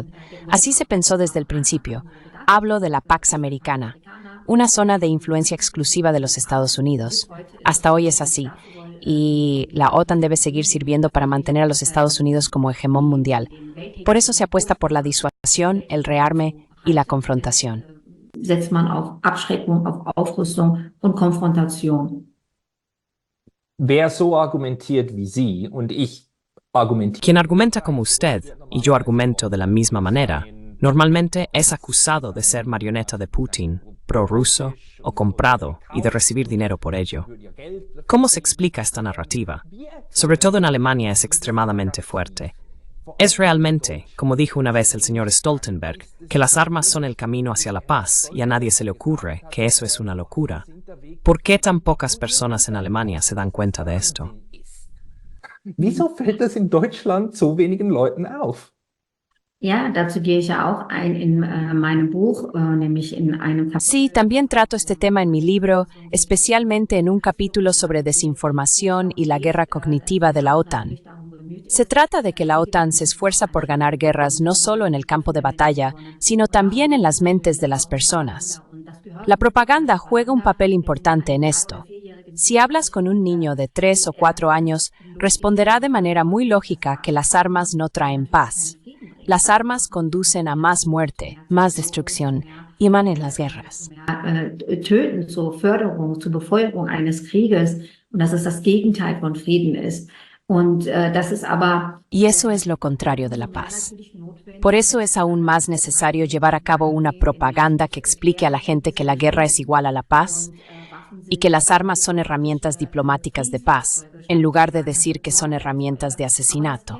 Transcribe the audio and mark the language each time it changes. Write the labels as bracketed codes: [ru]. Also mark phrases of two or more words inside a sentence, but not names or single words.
[es] Así se pensó desde el principio. Hablo de la Pax Americana, una zona de influencia exclusiva de los Estados Unidos. Hasta hoy es así, y la OTAN debe seguir sirviendo para mantener a los Estados Unidos como hegemón mundial. Por eso se apuesta por la disuasión, el rearme y la confrontación. [de] Setzt man auf Abschreckung, auf Aufrüstung und Konfrontation. Wer so argumentiert wie Sie und ich argumentiere, [es] Quien argumenta como usted y yo argumento de la misma manera, normalmente es acusado de ser marioneta de Putin, prorruso o comprado y de recibir dinero por ello. ¿Cómo se explica esta narrativa? Sobre todo en Alemania es extremadamente fuerte. Es realmente, como dijo una vez el señor Stoltenberg, que las armas son el camino hacia la paz y a nadie se le ocurre que eso es una locura. ¿Por qué tan pocas personas en Alemania se dan cuenta de esto? [de] wieso fällt das in Deutschland so wenigen Leuten auf? Ja, dazu gehe ich ja auch ein in meinem Buch, nämlich in einem Kapitel. [es] Sí, también trato este tema en mi libro, especialmente en un capítulo sobre desinformación y la guerra cognitiva de la OTAN. Se trata de que la OTAN se esfuerza por ganar guerras no solo en el campo de batalla, sino también en las mentes de las personas. La propaganda juega un papel importante en esto. Si hablas con un niño de 3 o 4 años, responderá de manera muy lógica que las armas no traen paz. Las armas conducen a más muerte, más destrucción y emanen las guerras. [de] Töten zur Förderung, zur Befeuerung eines Krieges und dass es das Gegenteil von Frieden ist. Und das ist aber [es] Y eso es lo contrario de la paz. Por eso es aún más necesario llevar a cabo una propaganda que explique a la gente que la guerra es igual a la paz y que las armas son herramientas diplomáticas de paz, en lugar de decir que son herramientas de asesinato.